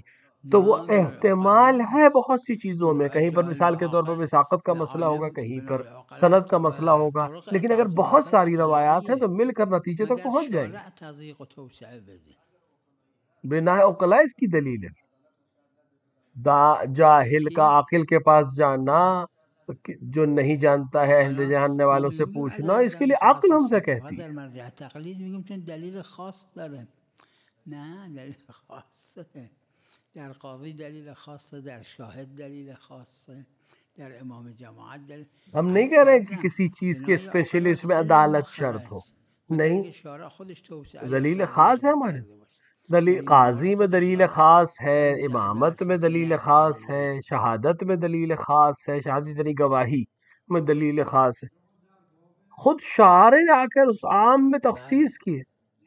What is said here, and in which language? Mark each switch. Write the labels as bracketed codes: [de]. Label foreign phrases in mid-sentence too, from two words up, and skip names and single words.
[ur] تو وہ احتمال ہے بہت سی چیزوں میں، کہیں پر مثال کے طور پر وثاقت کا مسئلہ ہوگا، کہیں پر سند کا مسئلہ ہوگا، لیکن اگر بہت ساری روایات ہیں تو مل کر نتیجے تک پہنچ جائیں گے. بنا عقلا اس کی دلیل ہے. جاہل کا عاقل کے پاس جانا، جو نہیں جانتا ہے اہل جاننے والوں سے پوچھنا، اس کے لیے عقل ہم سے کہتی ہے. [fa] در مرجع تقلید میگیم چون دلیل خاص داره. نه دلیل خاصه، در قاضی دلیل خاصه، در شاهد دلیل خاصه، در امام جماعت دلیل. [ur] ہم نہیں کہہ رہے کہ کسی چیز کے اسپیشلسٹ میں عدالت شرط ہو، نہیں، [fa] شارع خودش توسعه [ur] دلیل خاص ہے ہمارے. دلیل قاضی میں دلیل خاص ہے، امامت میں دلیل خاص ہے، شہادت میں دلیل خاص ہے، شہادت یعنی گواہی میں دلیل خاص ہے. خود شارع نے آ کر اس عام میں تخصیص کی ہے.